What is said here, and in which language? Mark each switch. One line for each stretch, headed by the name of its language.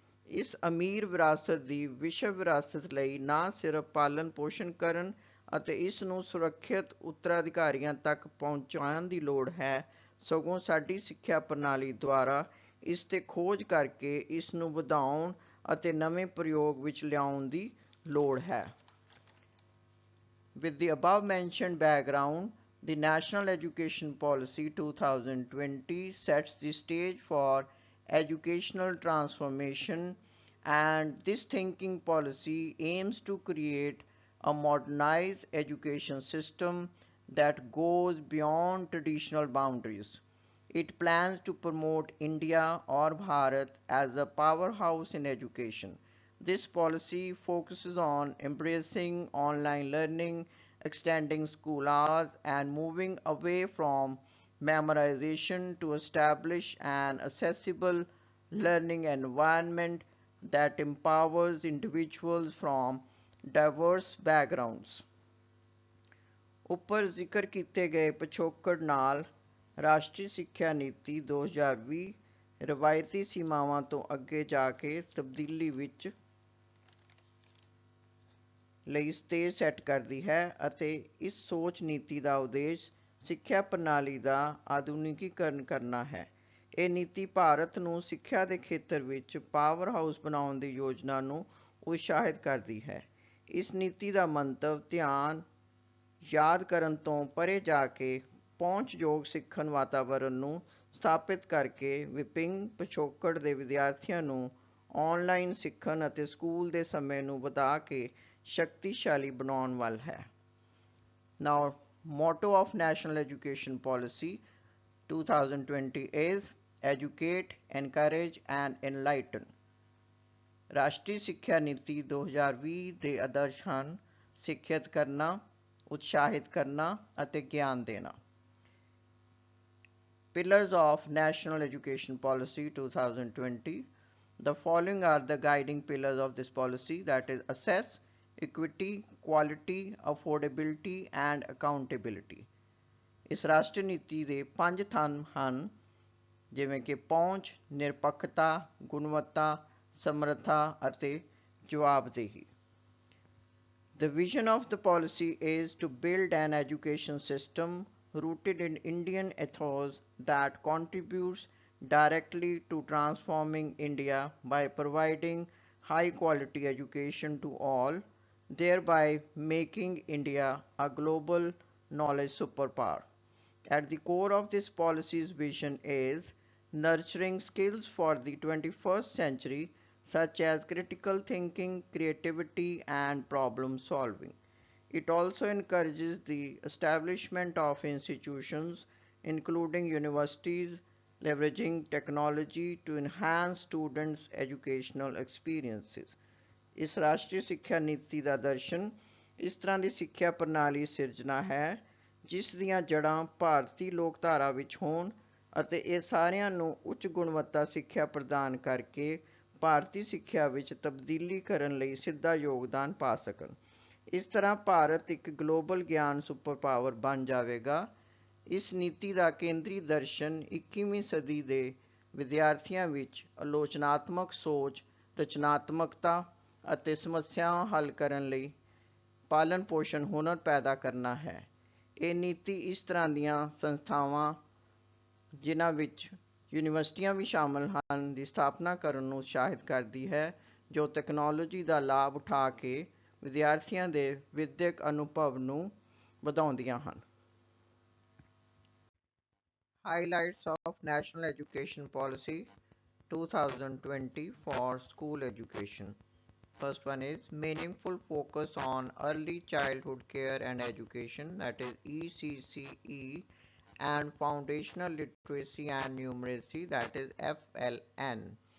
Punjabi: ਇਸ ਅਮੀਰ ਵਿਰਾਸਤ ਦੀ ਵਿਸ਼ਵ ਵਿਰਾਸਤ ਲਈ ਨਾ ਸਿਰਫ ਪਾਲਣ ਪੋਸ਼ਣ ਕਰਨ ਅਤੇ ਇਸ ਨੂੰ ਸੁਰੱਖਿਅਤ ਉੱਤਰਾਧਿਕਾਰੀਆਂ ਤੱਕ ਪਹੁੰਚਾਉਣ ਦੀ ਲੋੜ ਹੈ, ਸਗੋਂ ਸਾਡੀ ਸਿੱਖਿਆ ਪ੍ਰਣਾਲੀ ਦੁਆਰਾ ਇਸ ਤੇ ਖੋਜ ਕਰਕੇ ਇਸ ਨੂੰ ਵਧਾਉਣ ਅਤੇ ਨਵੇਂ ਪ੍ਰਯੋਗ ਵਿੱਚ ਲਿਆਉਣ ਦੀ ਲੋੜ ਹੈ।
English: With the above mentioned background, the National Education Policy 2020 sets the stage for educational transformation, and this thinking policy aims to create a modernized education system that goes beyond traditional boundaries. It plans to promote India or Bharat as a powerhouse in education. This policy focuses on embracing online learning, extending school hours, and moving away from memorization to establish an accessible learning environment that empowers individuals from diverse backgrounds.
Punjabi: ਉੱਪਰ ਜ਼ਿਕਰ ਕੀਤੇ ਗਏ ਪਿਛੋਕੜ ਨਾਲ ਰਾਸ਼ਟਰੀ ਸਿੱਖਿਆ ਨੀਤੀ 2020 ਰਵਾਇਤੀ ਸੀਮਾਵਾਂ ਤੋਂ ਅੱਗੇ ਜਾ ਕੇ ਤਬਦੀਲੀ ਵਿੱਚ ਲਈ ਸਟੇਜ ਸੈੱਟ ਕਰਦੀ ਹੈ ਅਤੇ ਇਸ ਸੋਚ ਨੀਤੀ ਦਾ ਉਦੇਸ਼ ਸਿੱਖਿਆ ਪ੍ਰਣਾਲੀ ਦਾ ਆਧੁਨਿਕੀਕਰਨ ਕਰਨਾ ਹੈ। ਇਹ ਨੀਤੀ ਭਾਰਤ ਨੂੰ ਸਿੱਖਿਆ ਦੇ ਖੇਤਰ ਵਿੱਚ ਪਾਵਰ ਹਾਊਸ ਬਣਾਉਣ ਦੀ ਯੋਜਨਾ ਨੂੰ ਉਤਸ਼ਾਹਿਤ ਕਰਦੀ ਹੈ। ਇਸ ਨੀਤੀ ਦਾ ਮੰਤਵ ਧਿਆਨ ਯਾਦ ਕਰਨ ਤੋਂ ਪਰੇ ਜਾ ਕੇ ਪਹੁੰਚਯੋਗ ਸਿੱਖਣ ਵਾਤਾਵਰਨ ਨੂੰ ਸਥਾਪਿਤ ਕਰਕੇ ਵਿਭਿੰਨ ਪਿਛੋਕੜ ਦੇ ਵਿਦਿਆਰਥੀਆਂ ਨੂੰ ਆਨਲਾਈਨ ਸਿੱਖਣ ਅਤੇ ਸਕੂਲ ਦੇ ਸਮੇਂ ਨੂੰ ਵਧਾ ਕੇ ਸ਼ਕਤੀਸ਼ਾਲੀ ਬਣਾਉਣ ਵੱਲ ਹੈ।
English: Now, motto of National Education Policy 2020 is Educate, Encourage and Enlighten.
Punjabi: ਰਾਸ਼ਟਰੀ ਸਿੱਖਿਆ ਨੀਤੀ 2020 ਦੇ ਆਦਰਸ਼ ਹਨ ਸਿੱਖਿਅਤ ਕਰਨਾ, ਉਤਸ਼ਾਹਿਤ ਕਰਨਾ ਅਤੇ ਗਿਆਨ ਦੇਣਾ।
English: Pillars of National Education Policy 2020. The following are the guiding pillars of this policy, that is assess, equity, quality, affordability and accountability.
Punjabi: ਇਸ ਰਾਸ਼ਟਰੀ ਨੀਤੀ ਦੇ 5 ਥੰਮ ਹਨ, ਜਿਵੇਂ ਕਿ ਪਹੁੰਚ, ਨਿਰਪੱਖਤਾ, ਗੁਣਵੱਤਾ, ਸਮਰੱਥਾ ਅਤੇ ਜਵਾਬਦੇਹੀ।
English: The vision of the policy is to build an education system rooted in Indian ethos that contributes directly to transforming India by providing high quality education to all, thereby making India a global knowledge superpower. At the core of this policy's vision is nurturing skills for the 21st century, such as critical thinking, creativity, and problem solving. It also encourages the establishment of institutions, including universities, leveraging technology to enhance students' educational experiences.
Punjabi: ਇਸ ਰਾਸ਼ਟਰੀ ਸਿੱਖਿਆ ਨੀਤੀ ਦਾ ਦਰਸ਼ਨ ਇਸ ਤਰ੍ਹਾਂ ਦੀ ਸਿੱਖਿਆ ਪ੍ਰਣਾਲੀ ਸਿਰਜਣਾ ਹੈ ਜਿਸ ਦੀਆਂ ਜੜ੍ਹਾਂ ਭਾਰਤੀ ਲੋਕਧਾਰਾ ਵਿੱਚ ਹੋਣ ਅਤੇ ਇਹ ਸਾਰਿਆਂ ਨੂੰ ਉੱਚ ਗੁਣਵੱਤਾ ਸਿੱਖਿਆ ਪ੍ਰਦਾਨ ਕਰਕੇ ਭਾਰਤੀ ਸਿੱਖਿਆ ਵਿੱਚ ਤਬਦੀਲੀ ਕਰਨ ਲਈ ਸਿੱਧਾ ਯੋਗਦਾਨ ਪਾ ਸਕਣ। ਇਸ ਤਰ੍ਹਾਂ ਭਾਰਤ ਇੱਕ ਗਲੋਬਲ ਗਿਆਨ ਸੁਪਰ ਪਾਵਰ ਬਣ ਜਾਵੇਗਾ। ਇਸ ਨੀਤੀ ਦਾ ਕੇਂਦਰੀ ਦਰਸ਼ਨ 21ਵੀਂ ਸਦੀ ਦੇ ਵਿਦਿਆਰਥੀਆਂ ਵਿੱਚ ਆਲੋਚਨਾਤਮਕ ਸੋਚ, ਰਚਨਾਤਮਕਤਾ ਅਤੇ ਸਮੱਸਿਆਵਾਂ ਹੱਲ ਕਰਨ ਲਈ ਪਾਲਣ ਪੋਸ਼ਣ ਹੁਨਰ ਪੈਦਾ ਕਰਨਾ ਹੈ। ਇਹ ਨੀਤੀ ਇਸ ਤਰ੍ਹਾਂ ਦੀਆਂ ਸੰਸਥਾਵਾਂ ਜਿਨ੍ਹਾਂ ਵਿੱਚ ਯੂਨੀਵਰਸਿਟੀਆਂ ਵੀ ਸ਼ਾਮਲ ਹਨ ਦੀ ਸਥਾਪਨਾ ਕਰਨ ਨੂੰ ਉਤਸ਼ਾਹਿਤ ਕਰਦੀ ਹੈ ਜੋ ਤਕਨਾਲੋਜੀ ਦਾ ਲਾਭ ਉਠਾ ਕੇ ਵਿਦਿਆਰਥੀਆਂ ਦੇ ਵਿਦਿਅਕ ਅਨੁਭਵ ਨੂੰ ਵਧਾਉਂਦੀਆਂ ਹਨ।
English: Highlights of National Education Policy 2020 for School Education. First one is meaningful focus on early childhood care and education, that is ECCE, and foundational literacy and numeracy, that is FLN.